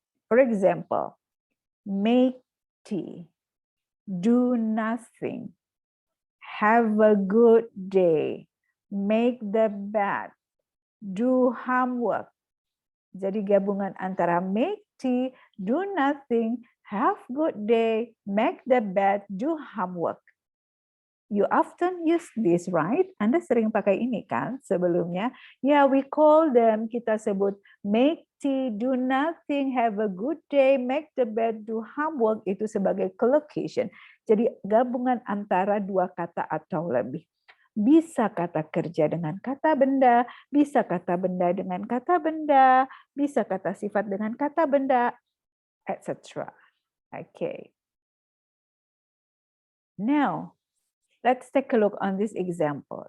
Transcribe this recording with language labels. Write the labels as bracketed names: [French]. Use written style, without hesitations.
[English] For example, make tea, do nothing, have a good day, make the bed, do homework. [Indonesian] Jadi gabungan antara [English] make tea, do nothing, have good day, make the bed, do homework. You often use this, right? [Indonesian] Anda sering pakai ini kan sebelumnya? [English] Yeah, we call them, [Indonesian] kita sebut [English] make tea, do nothing, have a good day, make the bed, do homework, [Indonesian] itu sebagai [English] collocation. [Indonesian] Jadi gabungan antara dua kata atau lebih. Bisa kata kerja dengan kata benda, bisa kata benda dengan kata benda, bisa kata sifat dengan kata benda, etc. [English] Okay. Now, let's take a look on this example.